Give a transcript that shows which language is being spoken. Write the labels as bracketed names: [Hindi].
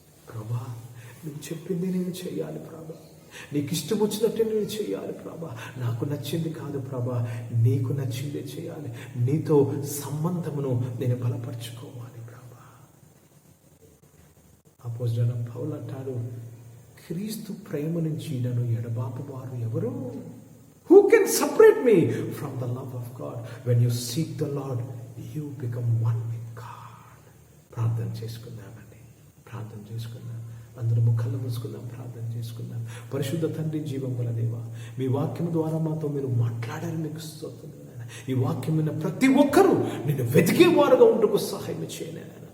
[Telugu] ప్రభా, నువ్వు చెప్పింది నేను చేయాలి ప్రభా, నీకు ఇష్టం వచ్చినట్టే నేను చేయాలి ప్రభా, నాకు నచ్చింది కాదు ప్రభా, నీకు నచ్చిందే చేయాలి, నీతో సంబంధమును నేను బలపరుచుకోవాలి ప్రభా. అపోస్తలుడైన పౌలు అంటాడు, క్రీస్తు ప్రేమ నుంచి నన్ను ఎడబాపు వారు ఎవరు? [English] Who can separate me from the love of God? When you seek the Lord, you become one with God. [Telugu] ప్రార్థన చేసుకుందామండి, ప్రార్థన చేసుకుందాం. అందరూ కళ్ళు మూసుకుందాం, ప్రార్థన చేసుకుందాం. పరిశుద్ధ తండ్రి, జీవం గల దేవా, మీ వాక్యం ద్వారా మాతో మీరు మాట్లాడారని మీకు స్తోత్రం నాయనా. ఈ వాక్యం విన్న ప్రతి ఒక్కరూ నిన్ను వెతికే వారుగా ఉంటూ సహాయం చేయండి నాయన.